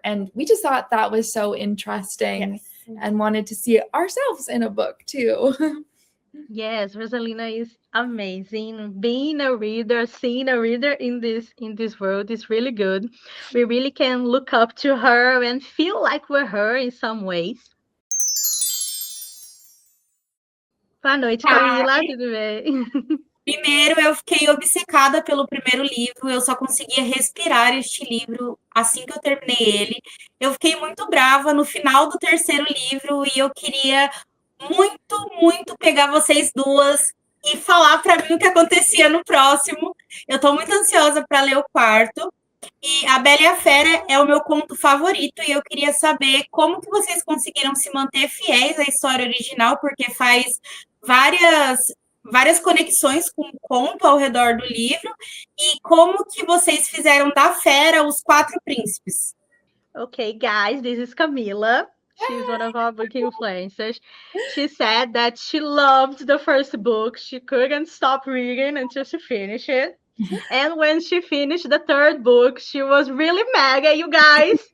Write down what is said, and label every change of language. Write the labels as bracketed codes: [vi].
[en] And we just thought that was so interesting and wanted to see it ourselves in a book too. Yes, Rosalina is amazing. Being a reader, seeing a reader in this world is really good. We really can look up to her and feel like we're her in some ways. [pt] Boa noite, Camila, tudo bem? Primeiro, eu fiquei obcecada pelo primeiro livro, eu só conseguia respirar este livro assim que eu terminei ele. Eu fiquei muito brava no final do terceiro livro e eu queria muito, muito pegar vocês duas e falar para mim o que acontecia no próximo. Eu estou muito ansiosa para ler o quarto. E A Bela e a Fera é o meu conto favorito e eu queria saber como que vocês conseguiram se manter fiéis à história original, porque faz várias conexões com o conto ao redor do livro, e como que vocês fizeram da Fera os quatro príncipes. [en] Okay, guys, this is Camila. She's one of our book influencers. She said that she loved the first book. She couldn't stop reading until she finished it. And when she finished the third book, she was really mad at you guys.